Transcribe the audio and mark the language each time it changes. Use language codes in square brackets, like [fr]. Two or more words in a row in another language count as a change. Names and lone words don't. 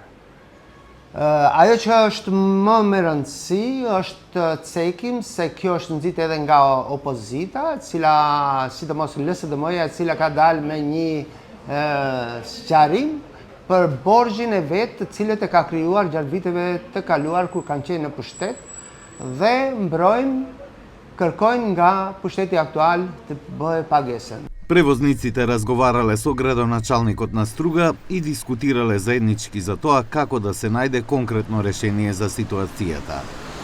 [sq] Ajo që është më me rëndësi është cekim se kjo është nxit edhe nga opozita, cila sidomos LSDM-ja, e cila ka dalë me një sqarim për borxhin e vet të cilët e ka krijuar gjatë viteve të kaluar kur kanë qenë në pushtet dhe kërkojnë nga pushteti aktual të bëjë pagesën. [mk] Превозниците разговарале со градоначалникот на Струга и дискутирале заеднички за тоа како да се најде конкретно решение за ситуацијата.